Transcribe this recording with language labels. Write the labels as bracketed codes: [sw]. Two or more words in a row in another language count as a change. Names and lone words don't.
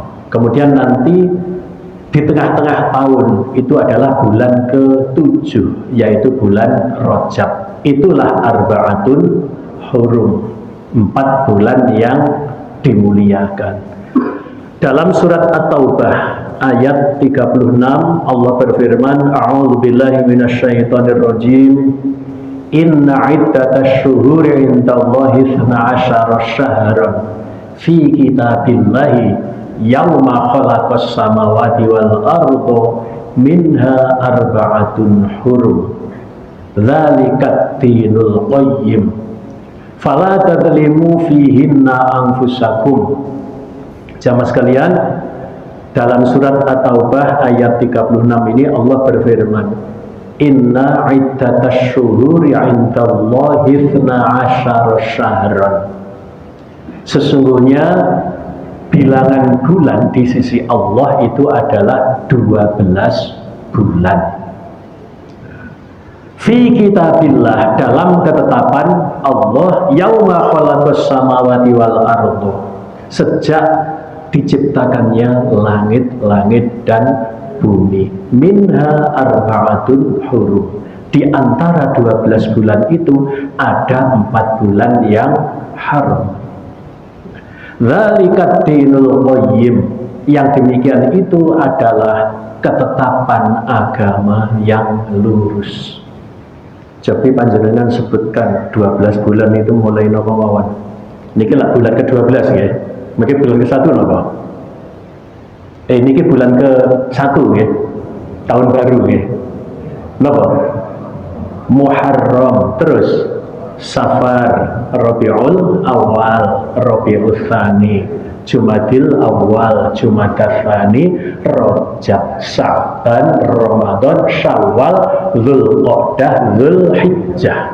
[id] Kemudian nanti di tengah-tengah tahun itu adalah bulan ke-7, yaitu bulan Rajab. Itulah [ar] أربعة حرم, [id] 4 bulan yang dimuliakan. Dalam surat At-Taubah ayat 36 Allah berfirman, [ar] أعوذ بالله من الشيطان الرجيم. إن عدة الشهور عند الله 12 شهرا في كتاب الله يوم خلق السماوات والأرض منها أربعة حرم ذلك الدين القيم فلا تظلموا فيهن أنفسكم. [id] Jamaah sekalian, dalam surat At-Taubah ayat 36 ini Allah berfirman, [ar] إن عدة الشهور عند الله 12 شهرا. [id] Sesungguhnya bilangan bulan di sisi Allah itu adalah 12 bulan. [ar] في كتاب الله, [id] dalam ketetapan Allah, [ar] يوم خلق السماوات والأرض, [id] sejak diciptakannya langit-langit dan bumi. [ar] منها أربعة حرم, [id] di antara 12 bulan itu ada 4 bulan yang haram. [ar] ذلك الدين القيم, [id] yang demikian itu adalah ketetapan agama yang lurus. Jadi panjenengan sebutkan 12 bulan itu mulai [jv] napa mawon? Niki lah bulan ke-12 nggih. Mungkin bulan ke-1 napa? Niki bulan ke-1 nggih. Tahun baru nggih. Napa? Muharram, terus Safar, Rabiul Awal, Rabiul Tsani, Jumadil Awal, Jumadal Tsani, Rajab, Sa'ban, Ramadan, Syawal, Dzulqa'dah, Dzulhijjah.